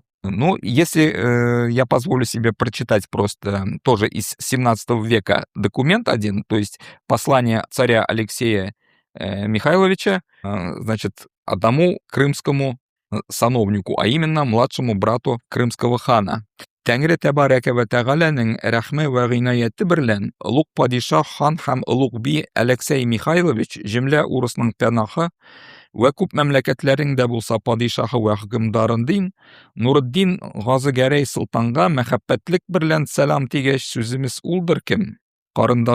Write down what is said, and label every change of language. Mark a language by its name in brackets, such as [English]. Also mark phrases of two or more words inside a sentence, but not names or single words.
[Russian] Ну, если я позволю себе прочитать просто тоже из 17 века документ один, то есть послание царя Алексея Михайловича, значит, одному крымскому сановнику, а именно младшему брату крымского хана. [Tatar] Тәңре тәбарәке вә тәғәләнең рәхме вә ғинаяты берлән ұлық падишах хан һәм ұлық би Алексей Михайлович җөмлә урысның пәнахы вә күп мәмләкәтләрен дә булса падишахы вә хөкемдарын дин Нуретдин Газы Гәрәй Солтанга мәхәббәтлек берлән сәлам тигәч сүземез улдыр кем?